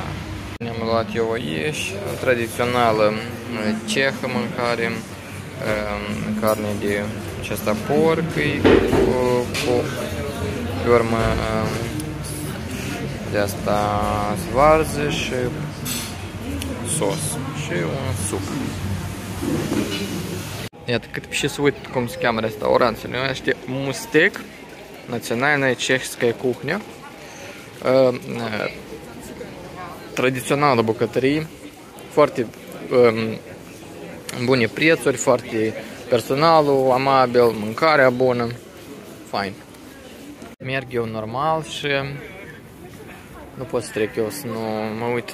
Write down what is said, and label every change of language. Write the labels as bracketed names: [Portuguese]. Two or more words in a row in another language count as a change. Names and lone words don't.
[Romanian] Ne-am luat eu aici, tradițională cehă mâncare, carne de aceasta porc, cu pe urmă de asta svarză și sos și un suc. Iată, cât și să uit cum se cheamă restaurant, se numește Mustec, [Russian] Национальная чешская кухня. [Romanian] Tradițională bucătărie, foarte bune prețuri, foarte personalul amabil, mâncarea bună, fain. Merg eu normal și nu pot să trec eu să nu mă uit.